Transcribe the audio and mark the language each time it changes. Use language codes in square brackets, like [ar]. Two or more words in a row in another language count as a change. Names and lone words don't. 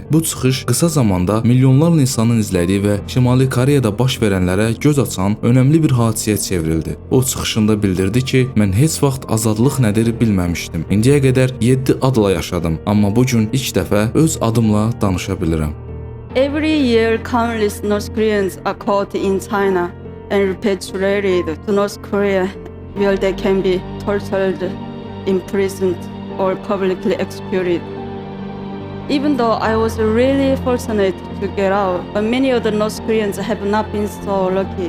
[az] Bu çıxış qısa zamanda milyonlarla insanın izlədiyi və Şimali Koreyada baş verənlərə göz açan önəmli bir hadisəyə çevrildi. O çıxışında bildirdi ki, mən heç vaxt azadlıq nədir bilməmişdim. İndiyə qədər 7 adla yaşadım, amma bu gün ilk dəfə öz adımla danışa bilirəm. [en] Every year, countless North Koreans are caught in China and repatriated to North Korea, where they can be tortured, imprisoned, or publicly executed. Even though I was really fortunate to get out, but many other North Koreans have not been so lucky.